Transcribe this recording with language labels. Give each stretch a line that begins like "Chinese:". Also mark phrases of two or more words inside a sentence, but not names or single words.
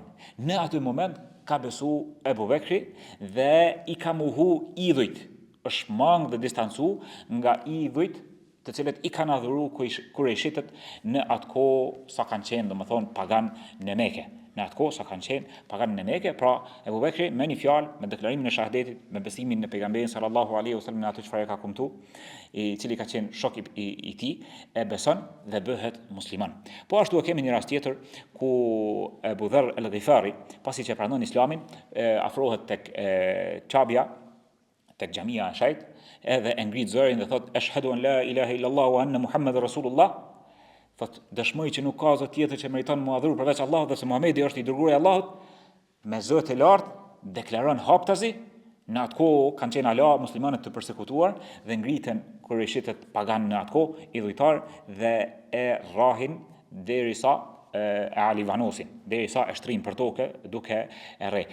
Albanian: Në atë moment ka besu Ebu Bekri dhe i ka mohu idhujt, është mang dhe distancu nga idhujt të cilët i kanë adhuru kurejshitët në atë kohë sa kanë qenë, domethënë pagan në Mekë. Në atë kohë sa kanë qenë pagan në Mekë, pra Ebu Bekri me një fjalë, me deklarimin e shahadetit, me besimin në pejgamberin
Arabic: صلى الله عليه وسلم
Albanian: në atë çfarë ka kumtu, i cili ka qenë shok i tij, e beson dhe bëhet musliman. Po ashtu kemi një rast tjetër ku Abu Dharr al-Ghifari, pasi që pranon Islamin, afrohet tek Çabia, tek xhamia e Shajt, edhe e ngrit zërin dhe thot
Arabic: أشهد أن لا إله إلا الله وأن محمدا رسول الله.
Albanian: Thot dëshmoj që nuk ka zot tjetër që meriton mu adhuru përveç Allahut dhe se Muhamedi është i dërguari i Allahut, me zë të lartë deklaron haptazi. Në atë kohë kanë qenë ala muslimanët të përsekutuar dhe ngriten kurëshitët pagan në atë kohë idhujtar dhe e rrahin derisa e alivanosin, derisa e shtrin për tokë duke e rre.